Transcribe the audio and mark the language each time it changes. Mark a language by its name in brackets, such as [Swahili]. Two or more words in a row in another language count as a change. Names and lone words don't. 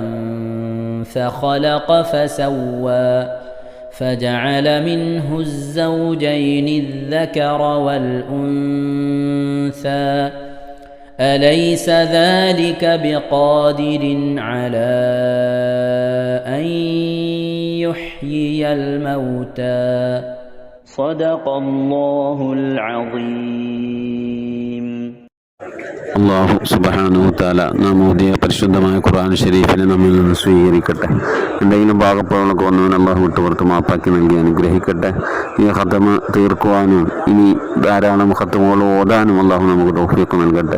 [Arabic] فخلق فسوى فجعل منه الزوجين الذكر والأنثى أليس ذلك بقادر على أن يحيي الموتى صدق الله العظيم. الله سبحانه تعالى [Malayalam] നാം ഓതിയ പരിശുദ്ധമായ ഖുർആൻ ഷരീഫിനെ നമ്മിൽ നിന്ന് സ്വീകരിക്കട്ടെ. എന്തെങ്കിലും ഭാഗപ്പോഴൊക്കെ വന്നവൻ അള്ളാഹു വിട്ടുപുറത്ത് മാപ്പാക്കി നൽകി അനുഗ്രഹിക്കട്ടെ. ഈ ഖതമ തീർക്കുവാനും ഇനി ധാരാളം ഖതമുകൾ ഓതാനും അള്ളാഹു നമുക്ക് തൗഫീഖ് നൽകട്ടെ.